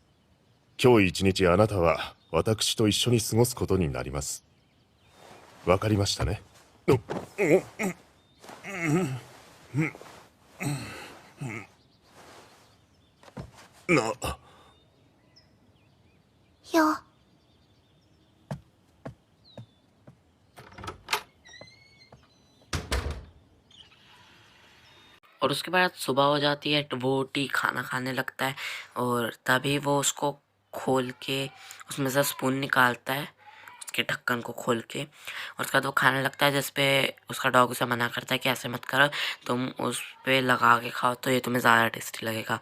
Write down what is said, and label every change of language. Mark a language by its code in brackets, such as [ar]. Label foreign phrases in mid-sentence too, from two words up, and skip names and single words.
[ja] 今日一日あなたは私と一緒に過ごすことになります。わかりましたね。な、よ。 [hi] और उसके बाद सुबह हो जाती है तो वो टी खाना खाने लगता है और तभी वो उसको खोल के उसमें से स्पून निकालता है, उसके ढक्कन को खोल के, और उसके बाद वो खाने लगता है, जिस पे उसका डॉग उसे मना करता है कि ऐसे मत करो, तुम उस पे लगा के खाओ तो ये तुम्हें ज़्यादा टेस्टी लगेगा।